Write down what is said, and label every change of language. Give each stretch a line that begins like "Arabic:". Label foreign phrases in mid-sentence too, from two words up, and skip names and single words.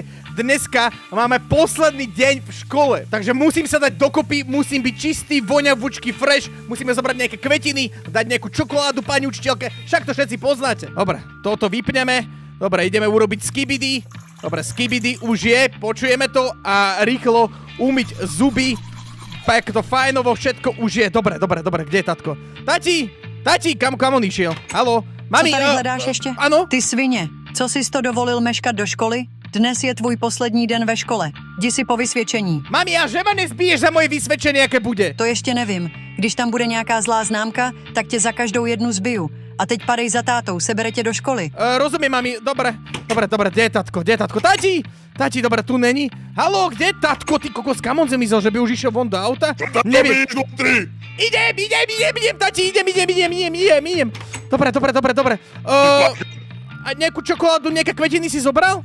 Slovak: Dneska máme posledný deň v škole, takže musím sa dať dokopy, musím byť čistý, voňavúčky, fresh, musíme zobrať nejaké kvetiny, dať nejakú čokoládu pani učiteľke, však to všetci poznáte. Dobre, toto vypneme, dobre, ideme urobiť skibidi. Dobre, skibidi už je, počujeme to a rýchlo umyť zuby. Tak to fajnovo, všetko už je. Dobre, kde je tatko? Tati, kam on išiel? Haló? Mami,
Czech: co tady hledáš ještě? Ano? Ty svině, co jsi to dovolil meškat do školy? Dnes je tvůj poslední den ve škole. Jdi si po vysvědčení. Mami, a že ma nezbiješ za moje vysvedčenie, aké bude? To ještě nevím. Když tam bude nějaká zlá známka, tak tě za každou jednu zbiju. A teď padej za tátou, sebere tě do školy.
Slovak: Rozumiem, mami, dobre, kde je tatko? Tati, dobre, tu není. Haló, kde je tatko? Ty kokos, kam on zemyslel, že by už išiel von do auta? Neviem. Vnútri. Idem, tati, idem. Dobre. A nejakú čokoládu, nejaké kvetiny si zobral?